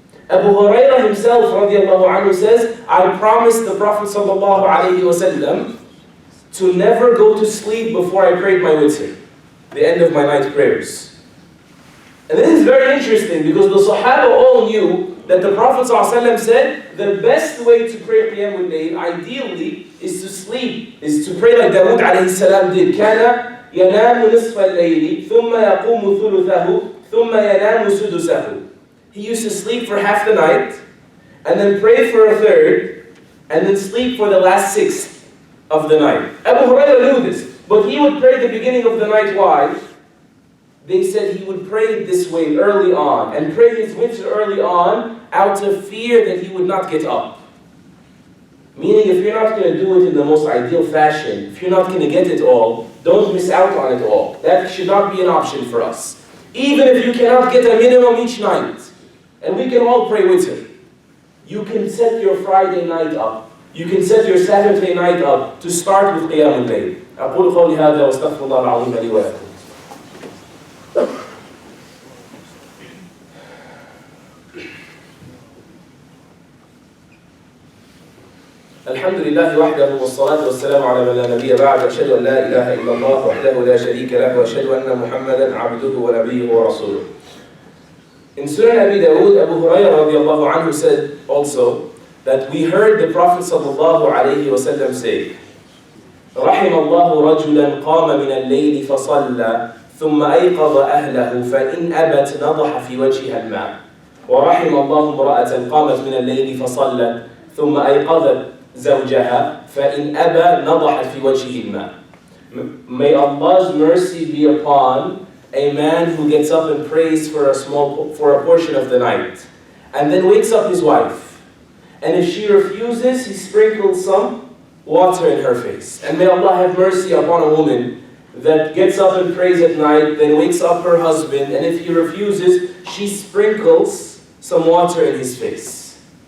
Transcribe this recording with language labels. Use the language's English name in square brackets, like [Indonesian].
[English] Abu Hurairah himself, radiallahu anhu, says, I promised the Prophet sallallahu alayhi wa sallam to never go to sleep before I prayed my witr, the end of my night prayers. And this is very interesting because the Sahaba all knew that the Prophet ﷺ said the best way to pray Qiyamul Layl, ideally, is to sleep, is to pray like Dawood alayhi salam did. [Arabic] كان ينام نصف الليل ثم يقوم ثلثه ثم ينام سدسه. [English] He used to sleep for half the night and then pray for a third and then sleep for the last sixth of the night. Abu Hurairah knew this, but he would pray the beginning of the night. Why? They said he would pray this way early on and pray his witr early on out of fear that he would not get up. Meaning if you're not going to do it in the most ideal fashion, if you're not going to get it all, don't miss out on it all. That should not be an option for us. Even if you cannot get a minimum each night, and we can all pray witr, you can set your Friday night up. You can set your Saturday night up to start with Qiyamul Layl. [Arabic] أقول قولي هذا وأستغفر الله العظيم لي ولكم. الحمد لله وحده والصلاة والسلام على من لا نبي بعد أشهد أن لا إله إلا الله وحده لا شريك له وأشهد أن محمدا عبده ونبيه ورسوله. [English] In Sunan Abi Dawood, Abu Hurairah radiallahu anhu said also that we heard the Prophet sallallahu alayhi wa sallam say, [Arabic] رحم الله رجلا قام من الليل فصلى ثم أيقظ أهله فإن أبت نضح في وجهها الماء ورحم الله امرأة قامت من الليل فصلت ثم أيقظت زوجها فإن أبى نضحت في وجهه الماء. [English] May Allah's mercy be upon a man who gets up and prays for a portion of the night and then wakes up his wife, and if she refuses, he sprinkles some water in her face. And may Allah have mercy upon a woman that gets up and prays at night, then wakes up her husband, and if he refuses, she sprinkles some water in his face.